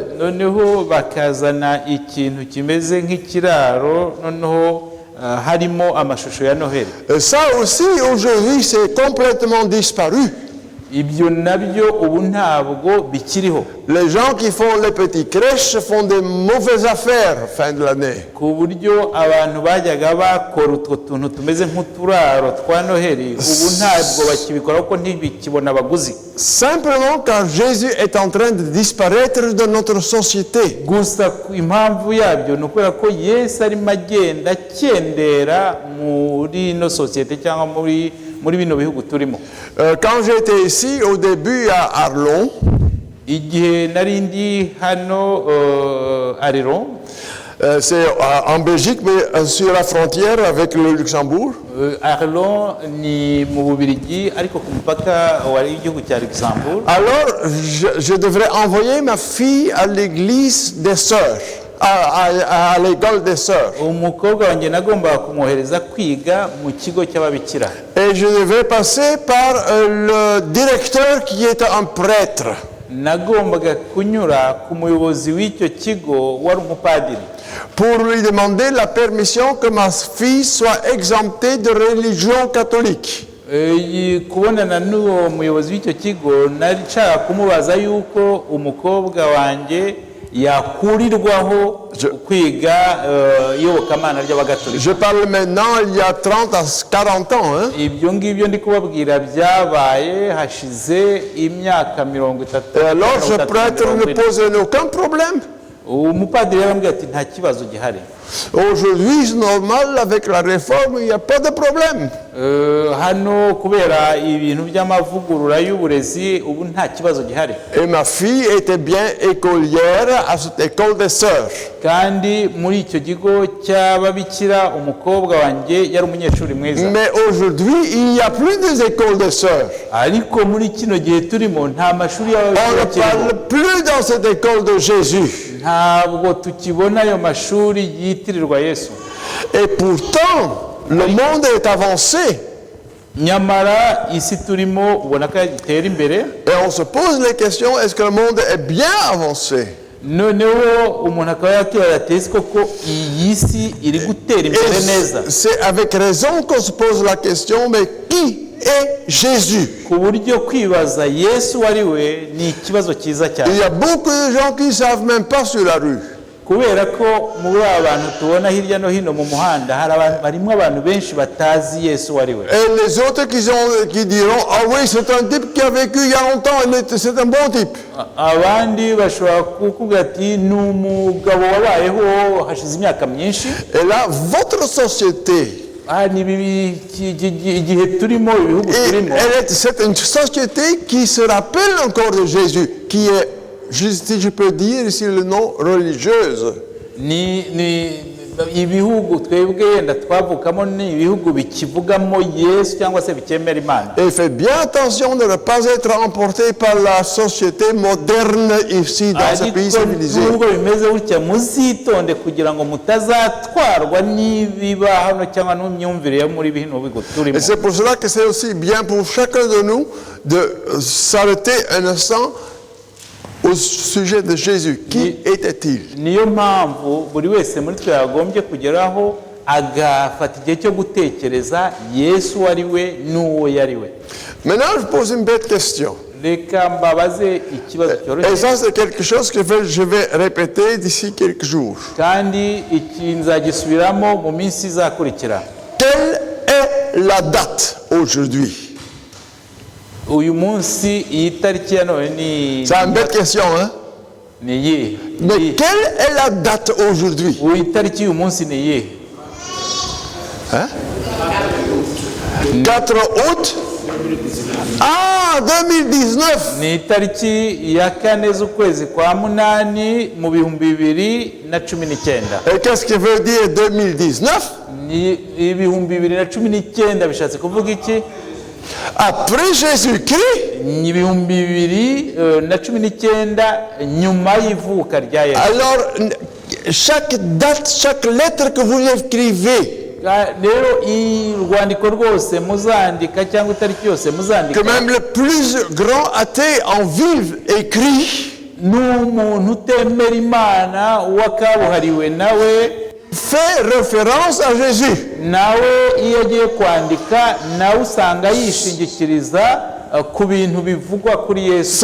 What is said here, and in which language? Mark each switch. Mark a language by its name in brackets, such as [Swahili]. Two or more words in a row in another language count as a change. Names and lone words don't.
[Kinyarwanda] Noneho bakazana ikintu kimeze nk'ikiraro, noneho harimo amashusho ya Noheli. [French] Ça aussi aujourd'hui c'est complètement disparu. [Kinyarwanda] Ibyo nabyo ubu ntabwo bikiriho. [French] Les gens qui font les petites crèches font de mauvaises affaires fin de l'année. [Kinyarwanda] Ku buryo abantu bajyaga bakora utwo tuntu tumeze nk'uturaro twa Noheli, ubu ntabwo bakibikora kuko ntibikibona abaguzi. [French] Simplement car Jésus est en train de disparaître de notre société. [Kinyarwanda] Gusa impamvu yabyo ni ukubera ko Yesu arimo agenda akendera muri ino sosiyete cyangwa muri bino bihugu turimo. [French] Quand j'étais ici au début à Arlon, [Kinyarwanda] igihe nari ndi hano Arlon, [French] c'est en Belgique mais sur la frontière avec le Luxembourg. [Kinyarwanda] Arlon ni mu Bubiligi ariko ku mupaka w'igihugu cya Luxembourg. [French] Alors je devrais envoyer ma fille à l'église des sœurs. À l'école des sœurs. [Kinyarwanda] Umukobwa wanjye nagombaga kumwohereza kwiga mu kigo cy'ababikira. [French] Et je devais passer par le directeur qui était un prêtre. [Kinyarwanda] Nagombaga kunyura ku muyobozi w'icyo kigo wari umupadiri. [French] Pour lui demander la permission que ma fille soit exemptée de religion catholique. [Kinyarwanda] Kubonana n'uwo muyobozi w'icyo kigo nashaka kumubaza yuko umukobwa wanjye yakurirwaho kwiga iyobokamana ry'abagatolika. [French] Je parle maintenant il y a 30 à 40 ans. [Kinyarwanda] Ibyo ngibyo ndi kubabwira byabaye hashize imyaka 30. [French] Alors ce prêtre ne posait aucun problème. [Kinyarwanda] umupadiri yarambwiye ati nta kibazo gihari. [French] Aujourd'hui, c'est normal, avec la réforme, il n'y a pas de problème. [Kinyarwanda] Hano kubera ibintu by'amavugurura y'uburezi ubu nta kibazo gihari. [French] Et ma fille était bien écolière à cette école des sœurs. [Kinyarwanda] Kandi muri icyo kigo cy'ababikira umukobwa wanjye yari umunyeshuri mwiza. [French] Mais aujourd'hui, il n'y a plus des écoles des sœurs. [Kinyarwanda] Ariko muri kino gihe turimo nta mashuri [French] On [Kinyarwanda] y'ababikira [French] ne parle plus dans cette école de Jésus. [Kinyarwanda] ntabwo tukibona ayo mashuri yitirirwa Yesu. [French] Et pourtant, le monde est avancé. [Kinyarwanda] Nyamara isi turimo ubona ko itera imbere. [French] Et on se pose les questions, est-ce que le monde est bien avancé? [Kinyarwanda] Noneho umuntu akaba yakira ati koko iyi si iri gutera imbere neza. [French] C'est avec raison qu'on se pose la question, mais qui est Jésus? [Kinyarwanda] Ku buryo kwibaza Yesu ari we ni ikibazo cyiza cyane. [French] Il y a beaucoup de gens qui ne savent même pas sur la rue. [Kinyarwanda] Kubera ko muri abantu tubona hirya no hino mu muhanda harimo abantu benshi batazi Yesu ari we. [French] Et les autres qui diront, ah oui, c'est un type qui a vécu il y a longtemps, c'est un bon type. [Kinyarwanda] Abandi bashobora kukubwira ati ni umugabo wabayeho hashize imyaka myinshi. [French] Et là, votre société, c'est une société qui se rappelle encore de Jésus, qui est, si je peux dire ici le nom, religieuse. [Kinyarwanda] ibihugu twebwe yenda twavukamo ni ibihugu bikivugamo Yesu cyangwa se bikemera Imana. [French] Et faites bien attention de ne pas être emporté par la société moderne ici dans ce pays civilisé. [Kinyarwanda] Nubwo bimeze gutya muzitonde kugira ngo mutazatwarwa n'ibiba hano cyangwa n'imyumvire yo muri bino bigo turimo. [French] Et c'est pour cela que c'est aussi bien pour chacun de nous de s'arrêter un instant au sujet de Jésus. Qui était-il? [Kinyarwanda] Niyo mpamvu buri wese muri twe yagombye kugeraho agafata igihe cyo gutekereza Yesu ari we n'uwo yari we. [French] Maintenant, je pose une bête question. [Kinyarwanda] Reka mbabaze ikibazo cyoroshye. [French] Et ça, c'est quelque chose que je vais répéter d'ici quelques jours. [Kinyarwanda] Kandi iki nzagisubiramo mu minsi izakurikira. [French] Quelle est la date aujourd'hui? [Kinyarwanda] Uyu munsi iyi tariki ya none ni. [French] C'est une belle question, hein? Mais quelle est la date aujourd'hui? [Kinyarwanda] Uyu tariki uyu munsi ni ye. [French] Hein? 4 août? Ah, 2019. [Kinyarwanda] Ni tariki ya kane z'ukwezi kwa munani mu 2019. [French] Et qu'est-ce que veut dire 2019? [Kinyarwanda] Ni 2019 bishatse kuvuga iki? [French] Après Jésus-Christ. [Kinyarwanda] Ni 2019 nyuma y'ivuka rya Yesu. [French] Alors, chaque date, chaque lettre que vous écrivez, [Kinyarwanda] rero urwandiko rwose muzandika cyangwa itariki yose muzandika, [French] que même le plus grand athée en ville écrit, [Kinyarwanda] n'umuntu utemera Imana wakabuhariwe nawe [French] fait référence à Jésus. [Kinyarwanda] Nawe iyo agiye kwandika nawe usanga yishingikiriza ku bintu bivugwa kuri Yesu.